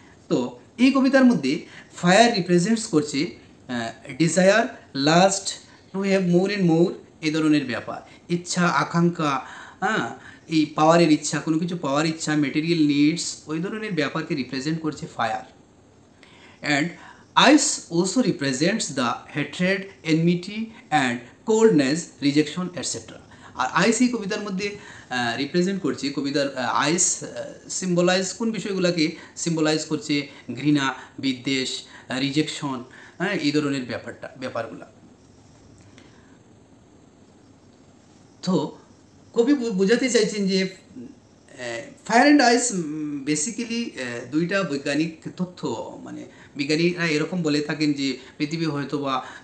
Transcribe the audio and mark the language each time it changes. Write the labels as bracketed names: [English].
[Bangla] তো এই কবিতার মধ্যে ফায়ার রিপ্রেজেন্টস করছে desire, last, [English] to have more and more, [Bangla] এই ধরনের ব্যাপার, ইচ্ছা, আকাঙ্ক্ষা, হ্যাঁ, এই পাওয়ারের ইচ্ছা, কোনো কিছু পাওয়ার ইচ্ছা, মেটেরিয়াল নিডস, ওই ধরনের ব্যাপারকে রিপ্রেজেন্ট করছে fire. [English] And ice also represents the hatred, enmity and coldness, rejection etc. [Bangla] আর আইস এই কবিতার মধ্যে রিপ্রেজেন্ট করছে, কবিতার আইস সিম্বলাইজ কোন বিষয়গুলোকে সিম্বলাইজ করছে? ঘৃণা, বিদ্বেষ, রিজেকশন, হ্যাঁ, এই ধরনের ব্যাপারগুলো। তো কবি বোঝাতে চাইছেন যে ফায়ার অ্যান্ড আইস বেসিক্যালি দুইটা বৈজ্ঞানিক তথ্য, মানে বিজ্ঞানীরা এরকম বলে থাকেন যে পৃথিবী হয়তো বা